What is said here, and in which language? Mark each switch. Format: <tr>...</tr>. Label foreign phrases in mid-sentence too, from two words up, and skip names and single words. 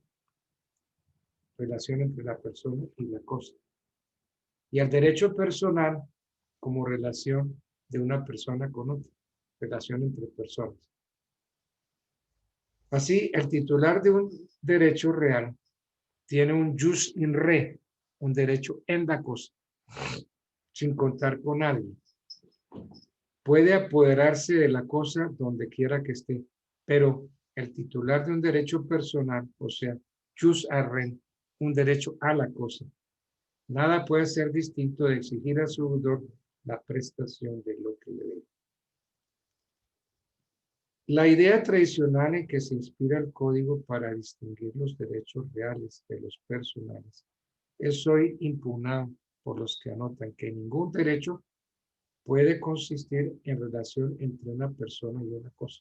<es>Relación entre la persona y la cosa. Y al derecho personal como relación de una persona con otra. Relación entre personas. Así, el titular de un derecho real tiene un</es> <la>jus in re,</la> <es>un derecho en la cosa, sin contar con alguien. Puede apoderarse de la cosa donde quiera que esté, pero el titular de un derecho personal, o sea,</es> <la>jus ad rem,</la> <es>un derecho a la cosa, nada puede ser distinto de exigir a su deudor la prestación de lo que le debe. La idea tradicional en que se inspira el código para distinguir los derechos reales de los personales es hoy impugnada por los que anotan que ningún derecho puede consistir en relación entre una persona y una cosa.</es>